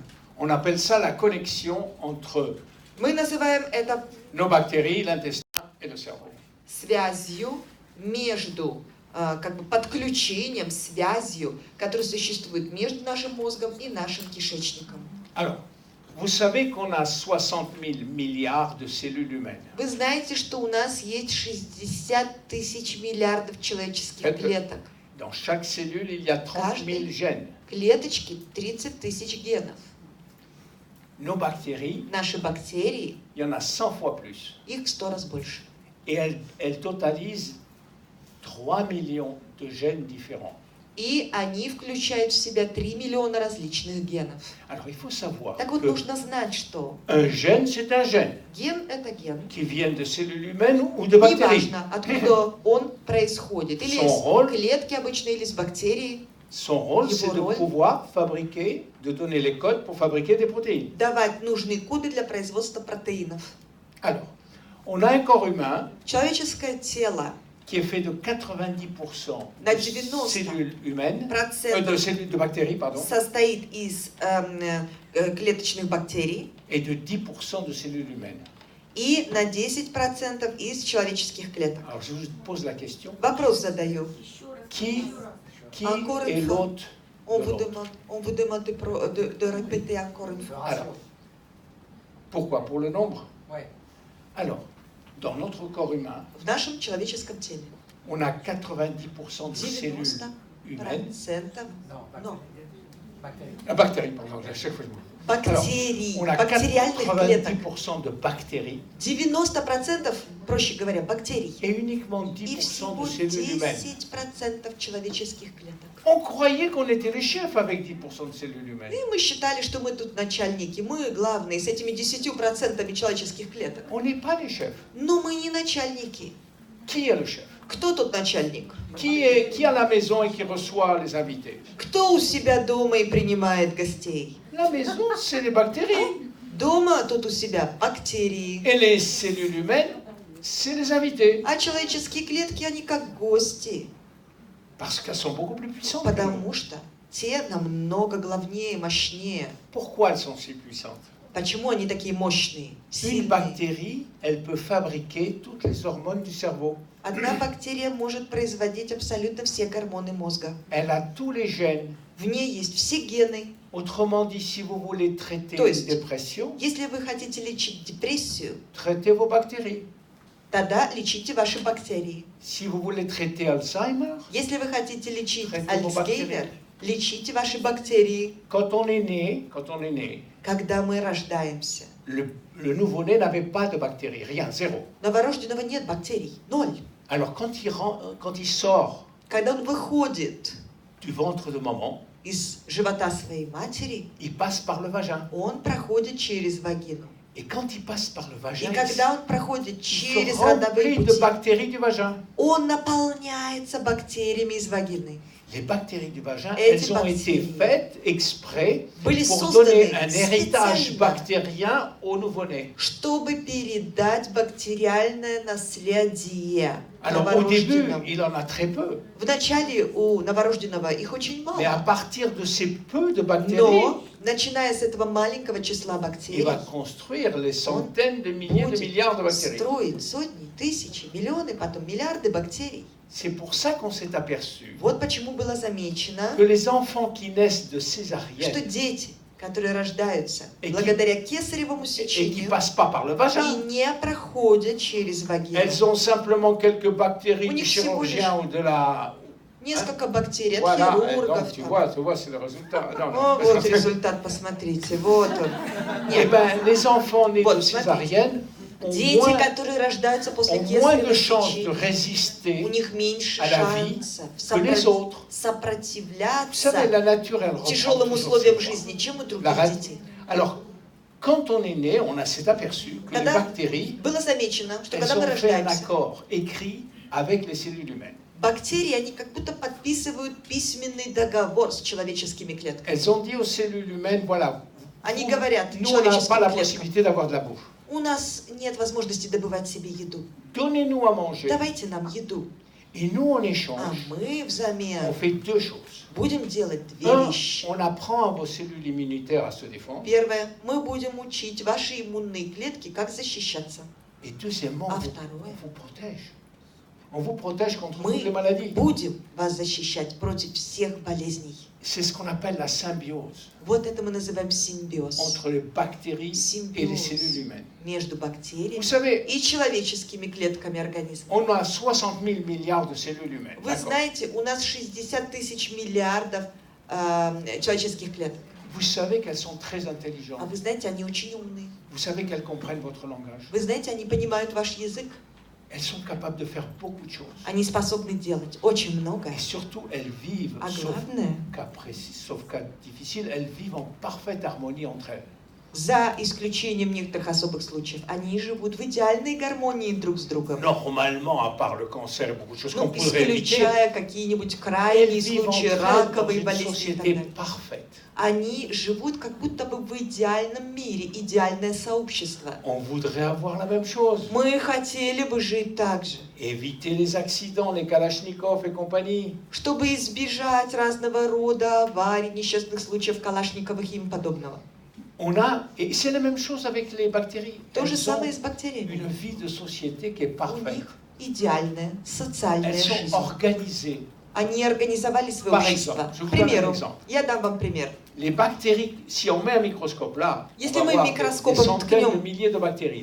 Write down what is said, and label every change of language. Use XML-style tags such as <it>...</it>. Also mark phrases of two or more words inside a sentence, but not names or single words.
<fr>On appelle ça la connexion entre</fr> <ru>Мы называем это</ru> <fr>nos bactéries, l'intestin et le cerveau.</fr> <ru>связью между, как бы подключением, связью, которая существует между нашим мозгом и нашим кишечником.</ru> <fr>Alors, vous savez qu'on a 60 000 milliards de cellules humaines.</fr> <ru>Вы знаете, что у нас есть 60 тысяч миллиардов человеческих клеток.</ru> <fr>Dans chaque cellule, il y a 30 000 gènes.</fr> <ru>Клеточки 30 тысяч генов.</ru> <fr>Nos bactéries,</fr> <ru>Наши бактерии,</ru> <fr>il y en a 100 fois plus.</fr> <ru>их в 100 раз больше.</ru> <fr>Et elles totalisent 3 millions de gènes différents.</fr> <ru>И они включают в себя 3 миллиона различных генов.</ru> <fr>Alors, il faut savoir</fr> <ru>Так вот,</ru> <fr>que</fr> <ru>нужно знать, что</ru> <fr>un gène, c'est un gène</fr> <ru>ген – это ген.</ru> <fr>qui vient de cellules humaines ou de bactéries.</fr> <ru>Неважно, откуда он происходит. Или из клетки обычно, или из бактерий.</ru> <fr>Son rôle, c'est de pouvoir fabriquer, de donner les codes pour fabriquer des protéines.</fr> <ru>Давать нужные коды для производства протеинов.</ru> <fr>Alors, on a un corps humain</fr> <ru>Человеческое тело</ru> <fr>qui est fait de 90%</fr> <ru>на</ru> <fr>de cellules humaines, de bactéries, pardon,</fr> <ru>состоит из клеточных бактерий</ru> <fr>et de 10% de cellules humaines.</fr> <ru>и на 10% из человеческих клеток.</ru> <fr>Alors, je vous pose la question.</fr> <ru>Вопрос задаю.</ru> <fr>Qui est l'hôte On de vous l'autre? demande de répéter encore une fois. Alors, pourquoi? Pour le nombre? Oui. Alors, dans notre corps humain,</fr> <ru>В нашем человеческом теле</ru> <fr>on a 90% de cellules</fr> <ru>90%</ru> <fr>humaines. Non, bactéries. Bactéries, pardon, à chaque fois je me...</fr> <ru>Бактерий,</ru> <fr>On a</fr> <ru>бактериальных клеток.</ru> <fr>90% de bactéries</fr> <ru>90%, проще говоря, бактерий.</ru> <fr>et uniquement</fr> <ru>И</ru> <fr>10%</fr> <ru>всего</ru> <fr>de cellules humaines.</fr> <ru>10% человеческих клеток.</ru> <fr>On croyait qu'on était les chefs avec 10% de cellules humaines.</fr> <ru>И мы считали, что мы тут начальники, мы главные, с этими 10% человеческих клеток.</ru> <fr>On n'est pas les chefs.</fr> <ru>Но мы не начальники.</ru> <fr>Qui est le chef?</fr> <ru>Кто тут начальник?</ru> <fr>Qui est à la maison et qui reçoit les invités?</fr> <ru>Кто у себя дома и принимает гостей?</ru> <fr>La maison, c'est les bactéries.</fr> <ru>Дома тут у себя бактерии.</ru> <fr>Et les cellules humaines, c'est les invités.</fr> <ru>А человеческие клетки, они как гости.</ru> <fr>Parce qu'elles sont beaucoup plus puissantes.</fr> <ru>Потому что те намного главнее, мощнее.</ru> <fr>Pourquoi elles sont si puissantes?</fr> <ru>Почему они такие мощные,</ru> <fr>Une</fr> <ru>сильные?</ru> <fr>bactérie, elle peut fabriquer toutes les hormones du cerveau.</fr> <ru>Одна бактерия может производить абсолютно все гормоны мозга.</ru> <fr>Elle a tous les gènes.</fr> <ru>В ней есть все гены.</ru> <fr>Autrement dit, si vous voulez traiter</fr> <ru>То есть,</ru> <fr>une dépression,</fr> <ru>если вы хотите лечить депрессию,</ru> <fr>traitez vos bactéries.</fr> <ru>тогда лечите ваши бактерии.</ru> <fr>Si vous voulez traiter Alzheimer,</fr> <ru>Если вы хотите лечить</ru> <fr>traitez vos</fr> <ru>Альцгеймер,</ru> <fr>bactéries.</fr> <ru>лечите ваши бактерии.</ru> <fr>Quand on est né,</fr> <ru>Когда мы рождаемся,</ru> <fr>le nouveau-né n'avait pas de bactéries, rien, zéro.</fr> <ru>новорожденного нет бактерий, ноль.</ru> <fr>Alors quand il sort</fr> <ru>Когда он выходит</ru> <fr>du ventre de maman,</fr> <ru>из живота своей матери,</ru> <fr>il passe par le vagin.</fr> <ru>он проходит через вагину.</ru> <fr>Et quand il passe par le</fr> <ru>И</ru> <fr>vagin,</fr> <ru>когда он проходит</ru> <fr>il</fr> <ru>через</ru> <fr>se</fr> <ru>родовые</ru> <fr>remplit de</fr> <ru>пути,</ru> <fr>bactéries du vagin.</fr> <ru>он наполняется бактериями из вагины.</ru> <fr>Les bactéries du vagin, Et elles ont été faites exprès</fr> <ru>Были</ru> <fr>pour donner</fr> <ru>созданы</ru> <fr>un héritage</fr> <ru>специально,</ru> <fr>bactérien au nouveau-né.</fr> <ru>чтобы передать бактериальное наследие</ru> <fr>Alors au début,</fr> <ru>новорожденному.</ru> <fr>il en a très peu.</fr> <ru>Вначале у новорожденного их очень</ru> <fr>Mais à</fr> <ru>мало.</ru> <fr>partir de ces peu de bactéries,</fr> <ru>Но, начиная с этого маленького числа</ru> <fr>il</fr> <ru>бактерий,</ru> <fr>va construire les centaines de milliers, de milliards de</fr> <ru>будет</ru> <fr>bactéries.</fr> <ru>строить сотни, тысячи, миллионы, потом миллиарды бактерий.</ru> <fr>C'est pour ça qu'on s'est aperçu</fr> <ru>Вот почему было замечено,</ru> <fr>que les enfants qui naissent de</fr> <ru>что</ru> <fr>césarienne</fr> <ru>дети, которые рождаются</ru> <fr>Et qui-</fr> <ru>благодаря кесаревому</ru> <fr>et qui ne</fr> <ru>сечению</ru> <fr>passent pas par le vagin,</fr> <ru>и не проходят через вагину,</ru> <fr>elles ont simplement quelques bactéries</fr> <ru>У</ru> <fr>du</fr> <ru>них всего</ru> <fr>chirurgien</fr> <ru>Несколько бактерий от</ru> <fr>Voilà,</fr> <ru>хирургов.</ru> <fr>donc tu</fr> <ru>там.</ru> <fr>vois, c'est le résultat. Non,</fr> <ru>О,</ru> <fr>non.</fr> <ru>вот результат, посмотрите, вот он.</ru> <fr>Eh</fr> <ru>Нет,</ru> <fr>ben, les enfants nés</fr> <ru>Вот,</ru> <fr>de césarienne ont</fr> <ru>дети, которые рождаются после</ru> <fr>moins de</fr> <ru>кесарево</ru> <fr>chances de</fr> <ru>сечения, у</ru> <fr>résister.</fr> <ru>них меньше</ru> <fr>à la vie</fr> <ru>шансов</ru> <fr>que les autres. Vous</fr> <ru>сопротивляться</ru> <fr>savez, la nature, elle reprend</fr> <ru>тяжелым</ru> <fr>toujours</fr> <ru>условиям</ru> <fr>ses droits.</fr> <ru>жизни, чем у</ru> <fr>La</fr> <ru>других</ru> <fr>ra-</fr> <ru>детей.</ru> <fr>Alors, quand on est né, on s'est aperçu que les</fr> <ru>Когда</ru> <fr>bactéries,</fr> <ru>было замечено, что</ru> <fr>elles</fr> <ru>когда мы</ru> <fr>ont fait un</fr> <ru>рождаемся,</ru> <fr>accord écrit avec les cellules humaines.</fr> <ru>бактерии, они как будто подписывают письменный договор с человеческими клетками.</ru> <fr>Elles ont dit aux cellules humaines, voilà,</fr> <ru>Они говорят</ru> <fr>nous, on n'a pas</fr> <ru>человеческим</ru> <fr>la</fr> <ru>клеткам,</ru> <fr>possibilité d'avoir de la bouffe.</fr> <ru>у нас нет возможности добывать себе еду.</ru> <fr>Donnez-nous à manger.</fr> <ru>Давайте нам еду.</ru> <fr>Et nous, en</fr> <ru>А</ru> <fr>échange,</fr> <ru>мы</ru> <fr>on</fr> <ru>взамен</ru> <fr>fait deux choses.</fr> <ru>будем делать две</ru> <fr>Un,</fr> <ru>вещи.</ru> <fr>on apprend à vos cellules immunitaires à se défendre.</fr> <ru>Первое, мы будем учить ваши иммунные клетки, как защищаться.</ru> <fr>Et deuxièmement,</fr> <ru>А</ru> <fr>on</fr> <ru>второе,</ru> <fr>vous protège. On vous protège contre</fr> <ru>мы</ru> <fr>toutes les maladies.</fr> <ru>будем вас защищать против всех болезней.</ru> <fr>C'est ce qu'on appelle la symbiose</fr> <ru>Вот это мы называем симбиоз.</ru> <fr>entre les bactéries et les cellules humaines.</fr> <ru>Между</ru> <fr>Vous</fr> <ru>бактериями</ru> <fr>savez,</fr> <ru>и человеческими клетками организма.</ru> <fr>on a 60 000 milliards de cellules humaines.</fr> <ru>Вы</ru> <fr>d'accord?</fr> <ru>знаете, у нас 60 тысяч миллиардов человеческих клеток.</ru> <fr>Vous savez qu'elles sont très</fr> <ru>А</ru> <fr>intelligentes.</fr> <ru>вы знаете, они очень умные.</ru> <fr>Vous savez qu'elles comprennent votre langage.</fr> <ru>Вы знаете, они понимают ваш язык.</ru> <fr>Elles sont capables de faire beaucoup de choses.</fr> <ru>Они способны делать очень многое.</ru> <fr>Et surtout, elles vivent,</fr> <ru>А</ru> <fr>sauf</fr> <ru>главное,</ru> <fr>cas précis, sauf cas difficile, elles vivent en parfaite harmonie entre elles.</fr> <ru>за исключением некоторых особых случаев, они живут в идеальной гармонии друг с другом.</ru> <fr>Normalement, à part le cancer et beaucoup de choses qu'on</fr> <ru>Ну,</ru> <fr>pourrait éviter,</fr> <ru>исключая какие-нибудь</ru> <fr>elles</fr> <ru>крайние</ru> <fr>vivent</fr> <ru>случаи</ru> <fr>entre elles dans</fr> <ru>раковой</ru> <fr>une</fr> <ru>болезни и так</ru> <fr>société</fr> <ru>далее.</ru> <fr>parfaite.</fr> <ru>Они живут как будто бы в идеальном мире, идеальное сообщество.</ru> <fr>On voudrait avoir la même chose.</fr> <ru>Мы хотели бы жить так же,</ru> <fr>Éviter les accidents, les Kalachnikov et compagnie.</fr> <ru>чтобы избежать разного рода аварий, несчастных случаев Калашниковых и им подобного.</ru> <fr>Et c'est la même chose avec les bactéries.</fr> <ru>То же</ru> <fr>Elles ont</fr> <ru>самое и с бактериями.</ru> <fr>une vie de société qui est</fr> <ru>У</ru> <fr>parfaite.</fr> <ru>них идеальная социальная</ru> <fr>Elles sont</fr> <ru>жизнь.</ru> <fr>organisées.</fr> <ru>Они организовали свое</ru> <fr>Par</fr> <ru>общество.</ru> <fr>exemple, je vous</fr> <ru>К</ru> <fr>donne un</fr> <ru>примеру,</ru> <fr>exemple.</fr> <ru>я дам вам пример.</ru> <fr>Les bactéries, si on met un microscope là,</fr> <ru>Если</ru> <fr>on va</fr> <ru>мы</ru> <fr>voir des</fr> <ru>микроскопом</ru> <fr>centaines de</fr> <ru>ткнем</ru> <fr>milliers de bactéries.</fr>